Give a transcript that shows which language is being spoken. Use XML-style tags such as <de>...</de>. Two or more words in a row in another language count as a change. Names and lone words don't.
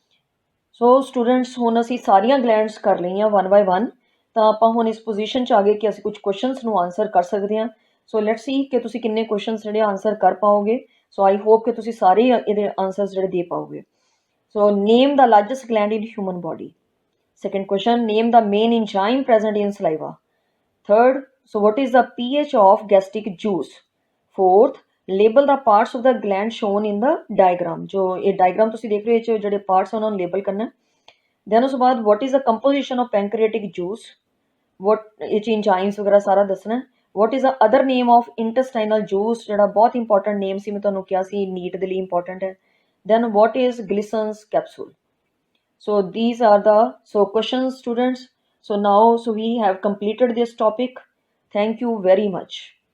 <pa>ਸੋ ਸਟੂਡੈਂਟਸ ਹੁਣ ਅਸੀਂ ਸਾਰੀਆਂ ਗਲੈਂਡਸ ਕਰ ਲਈਆਂ 1 ਬਾਏ 1, ਤਾਂ ਆਪਾਂ ਹੁਣ ਇਸ ਪੋਜੀਸ਼ਨ 'ਚ ਆ ਗਏ ਕਿ ਅਸੀਂ ਕੁਝ ਕੁਐਸਚਨਸ ਨੂੰ ਆਨਸਰ ਕਰ ਸਕਦੇ ਹਾਂ। ਸੋ</pa> <en>let's see</en> <pa>ਕਿ ਤੁਸੀਂ ਕਿੰਨੇ ਕੁਐਸਚਨਸ ਜਿਹੜੇ ਆਨਸਰ ਕਰ ਪਾਓਗੇ। ਸੋ</pa> <en>I hope</en> <pa>ਕਿ ਤੁਸੀਂ ਸਾਰੇ ਇਹਦੇ ਆਨਸਰਸ ਜਿਹੜੇ ਦੇ ਪਾਓਗੇ।</pa> <en>So name the largest gland in human body. Second question, name the main enzyme present in saliva. Third, so what is the pH of gastric juice? Fourth, label the parts of the gland shown in the diagram.</en> <hi>जो ये</hi> <pa>diagram ਤੁਸੀਂ ਦੇਖ ਰਹੇ ਹੋ ਜਿਹੜੇ parts ਉਹਨਾਂ ਨੂੰ label ਕਰਨਾ। Then ਉਸ ਤੋਂ ਬਾਅਦ</pa> <en>what is the composition of pancreatic juice?</en> <pa>What ਇਹ 'ਚ enzymes ਵਗੈਰਾ ਸਾਰਾ ਦੱਸਣਾ।</pa> <en>What is the other name of intestinal juice?</en> <pa>ਜਿਹੜਾ ਬਹੁਤ important name ਸੀ, ਮੈਂ ਤੁਹਾਨੂੰ ਕਿਹਾ ਸੀ ਨੀਟ ਦੇ ਲਈ important ਹੈ।</pa> <en>Then what is Glissan's capsule? So these are the questions, students. So now we have completed this topic. Thank you very much.</en>